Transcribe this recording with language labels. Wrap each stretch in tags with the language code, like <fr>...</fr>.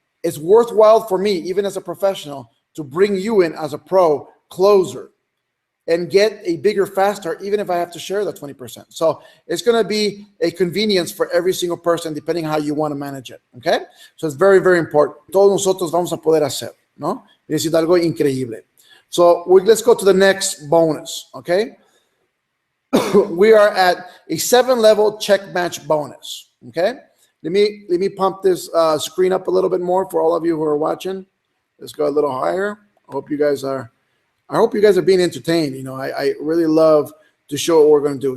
<en>It's worthwhile for me, even as a professional, to bring you in as a pro closer and get a bigger, faster, even if I have to share the 20%. So it's going to be a convenience for every single person, depending how you want to manage it. Okay? So it's very, very important.</en> <es>Todos nosotros vamos a poder hacer, ¿no? Es algo increíble.</es> <en>So let's go to the next bonus. Okay? We are at a 7-level check match bonus. Okay? Let me pump this screen up a little bit more for all of you who are watching. Let's go a little higher. I hope you guys are being entertained. You know, I really love to show what we're going to do.</en>